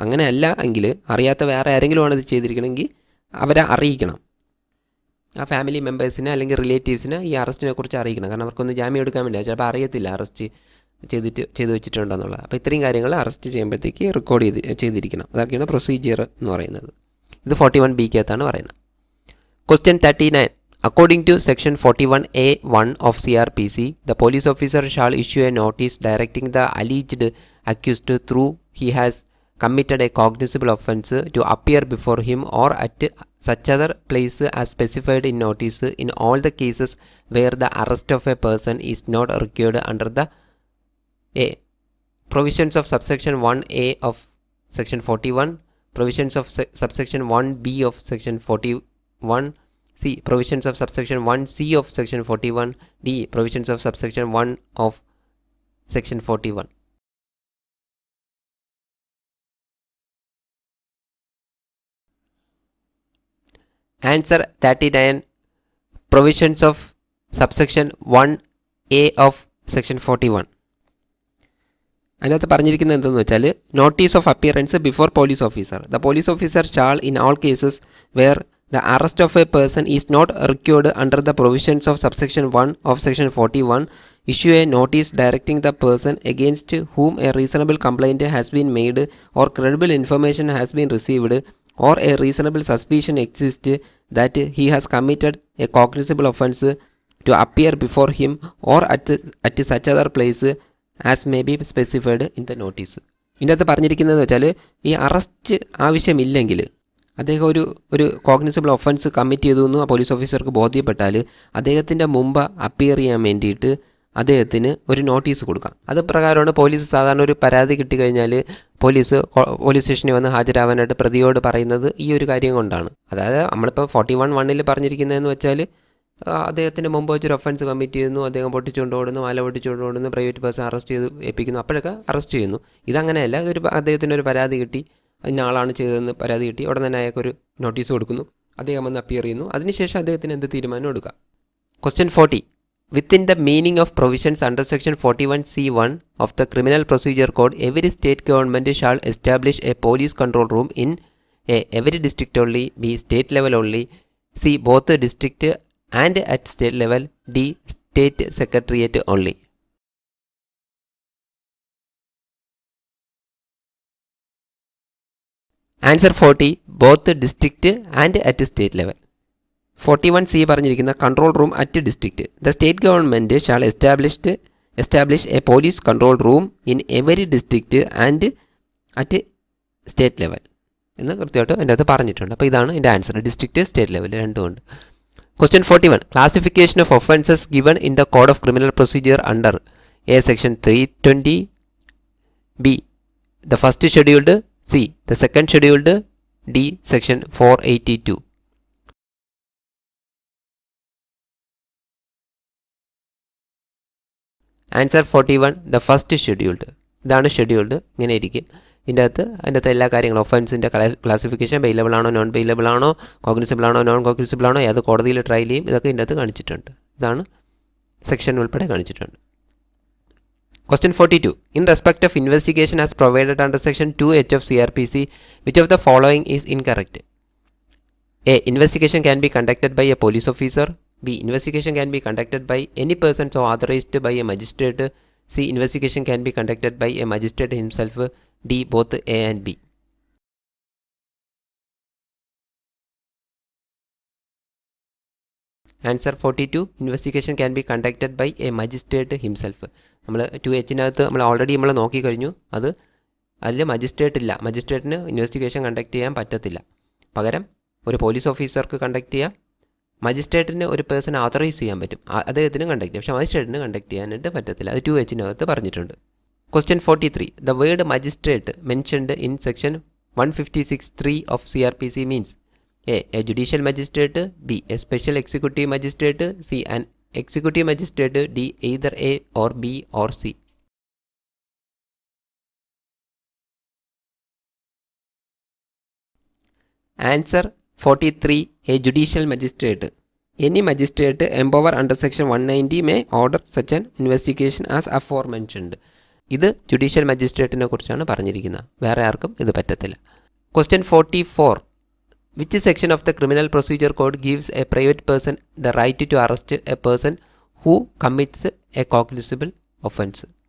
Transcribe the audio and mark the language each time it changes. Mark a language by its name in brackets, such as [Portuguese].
[Malayalam] അങ്ങനെ അല്ല എങ്കിൽ അറിയാത്ത വേറെ ആരെങ്കിലും ആണ് ഇത് ചെയ്തിരിക്കണമെങ്കിൽ അവരെ അറിയിക്കണം. ആ ഫാമിലി മെമ്പേഴ്സിനെ അല്ലെങ്കിൽ റിലേറ്റീവ്സിനെ ഈ അറസ്റ്റിനെ കുറിച്ച് അറിയിക്കണം. കാരണം അവർക്കൊന്ന് ജാമ്യം എടുക്കാൻ വേണ്ടി ചിലപ്പോൾ അറിയത്തില്ല അറസ്റ്റ് ചെയ്ത് വെച്ചിട്ടുണ്ടെന്നുള്ളത്. അപ്പോൾ ഇത്രയും കാര്യങ്ങൾ അറസ്റ്റ് ചെയ്യുമ്പോഴത്തേക്ക് റെക്കോർഡ് ചെയ്തിരിക്കണം. അതൊക്കെയാണ് പ്രൊസീജിയർ എന്ന് പറയുന്നത്. ഇത് 41B പറയുന്നത്. [English] Question 39. According to Section 41A(1) of CRPC, the police officer shall issue a notice directing the alleged accused through he has committed a cognizable offence to appear before him or at such other place as specified in notice in all the cases where the arrest of a person is not required under the A. Provisions of subsection 1A of Section 41, provisions of subsection 1B of Section 41, C. Provisions of subsection 1C of Section 41, D. Provisions of subsection 1 of Section 41. Answer 39. Provisions of subsection 1A of Section 41. [Malayalam] അതിനകത്ത് പറഞ്ഞിരിക്കുന്നത് എന്തെന്ന് വെച്ചാൽ [English] Notice of appearance before police officer. The police officer shall in all cases where the arrest of a person is not required under the provisions of subsection 1 of Section 41 issue a notice directing the person against whom a reasonable complaint has been made or credible information has been received or a reasonable suspicion exists that he has committed a cognizable offence to appear before him or at such other place as may be specified in the notice. [Malayalam] ഇതിനകത്ത് പറഞ്ഞിരിക്കുന്നതെന്ന് വെച്ചാൽ ഈ arrest ആവശ്യമില്ലെങ്കിൽ അദ്ദേഹം ഒരു cognizable offence commit ചെയ്തു എന്ന് police ഓഫീസർക്ക് ബോധ്യപ്പെട്ടാൽ അദ്ദേഹത്തിൻ്റെ മുമ്പ് അപ്പിയർ ചെയ്യാൻ വേണ്ടിയിട്ട് അദ്ദേഹത്തിന് ഒരു നോട്ടീസ് കൊടുക്കാം. അത് പ്രകാരമാണ് പോലീസ് സാധാരണ ഒരു പരാതി കിട്ടിക്കഴിഞ്ഞാൽ പോലീസ് സ്റ്റേഷനിൽ വന്ന് ഹാജരാവാനായിട്ട് പ്രതിയോട് പറയുന്നത് ഈ ഒരു കാര്യം കൊണ്ടാണ്. അതായത് നമ്മളിപ്പോൾ 41(1) പറഞ്ഞിരിക്കുന്നതെന്ന് വെച്ചാൽ അദ്ദേഹത്തിന് മുമ്പ് വെച്ചൊരു ഒഫൻസ് കമ്മിറ്റ് ചെയ്യുന്നു, അദ്ദേഹം പൊട്ടിച്ചുകൊണ്ട് ഓടുന്നു, മാല പൊട്ടിച്ചുകൊണ്ട് ഓടുന്നു, പ്രൈവറ്റ് പേഴ്സൺ അറസ്റ്റ് ചെയ്ത് ഏൽപ്പിക്കുന്നു, അപ്പോഴൊക്കെ അറസ്റ്റ് ചെയ്യുന്നു. ഇതങ്ങനെയല്ല, അദ്ദേഹത്തിനൊരു പരാതി കിട്ടി, ഇന്ന ആളാണ് ചെയ്തതെന്ന് പരാതി കിട്ടി, ഉടനെ തന്നെ അയാൾക്കൊരു നോട്ടീസ് കൊടുക്കുന്നു, അദ്ദേഹം വന്ന് അപ്പിയർ ചെയ്യുന്നു, അതിനുശേഷം അദ്ദേഹത്തിന് എന്ത് തീരുമാനം എടുക്കാം. [English] Question 40. Within the meaning of provisions under Section 41C(1) of the Criminal Procedure Code, every state government shall establish a police control room in A. Every district only, B. State level only, C. Both district and at state level, D. State Secretariat only. Answer 40. Both district and at state level. 41C [Malayalam] പറഞ്ഞിരിക്കുന്ന [English] Control room at district. The state government shall establish a police control room in every district and at state level [Malayalam] എന്ന് കൃത്യമായിട്ട് എൻ്റെ അകത്ത് പറഞ്ഞിട്ടുണ്ട്. അപ്പോൾ ഇതാണ് എൻ്റെ answer, district state level രണ്ടുമുണ്ട്. [English] Question 41. Classification of offences given in the Code of Criminal Procedure under A. Section 320, B. The first scheduled, C. The second scheduled, D. Section 482. Answer 41. The first scheduled. [Malayalam] ഇതാണ് [English] scheduled, [Malayalam] ഇങ്ങനെ ഇരിക്കും. ഇതിൻ്റെ അകത്ത് എല്ലാ കാര്യങ്ങളും ഒഫൻസിൻ്റെ classification, bailable ആണോ non bailable ആണോ, cognisable ആണോ നോൺ കോഗ്നിസിബിൾ ആണോ, ഏത് കോടതിയിൽ ട്രയൽ ചെയ്യും, ഇതൊക്കെ ഇതിൻ്റെ അകത്ത് കാണിച്ചിട്ടുണ്ട്. ഇതാണ് സെക്ഷൻ ഉൾപ്പെടെ കാണിച്ചിട്ടുണ്ട്. Question 42. In respect of investigation as provided under Section 2H of CRPC, which of the following is incorrect? A. Investigation can be conducted by a police officer. B. Investigation can be conducted by any person so authorized by a magistrate. C. Investigation can be conducted by a magistrate himself. D. Both A and B. [English] Answer 42, investigation can be conducted by a magistrate himself. [Malayalam] നമ്മൾ 2H നമ്മൾ already നമ്മൾ നോക്കിക്കഴിഞ്ഞു. അതിൽ magistrate ഇല്ല, മജിസ്ട്രേറ്റിന് investigation conduct ചെയ്യാൻ പറ്റത്തില്ല. പകരം ഒരു police ഓഫീസർക്ക് കണ്ടക്ട് ചെയ്യാം, മജിസ്ട്രേറ്റിന് ഒരു പേഴ്സൺ ഓതറൈസ് ചെയ്യാൻ പറ്റും, അദ്ദേഹത്തിന് കണ്ടക്ട് ചെയ്യാം. പക്ഷേ മജിസ്ട്രേറ്റിന് കണ്ടക്ട് ചെയ്യാനായിട്ട് പറ്റത്തില്ല. അത് 2H പറഞ്ഞിട്ടുണ്ട്. [English] Question 43. The word magistrate mentioned in section 156(3) of CRPC means A judicial magistrate, B a special executive magistrate, C an executive magistrate, D either A or B or C. Answer 43, a judicial magistrate. Any magistrate empowered under section 190 may order such an investigation as aforementioned. [Malayalam] ഇത് judicial മജിസ്ട്രേറ്റിനെ കുറിച്ചാണ് പറഞ്ഞിരിക്കുന്നത്, വേറെ ആർക്കും ഇത് പറ്റത്തില്ല. [English] Question 44. Which section of the Criminal Procedure Code gives a private person the right to arrest a person who commits a cognizable offence?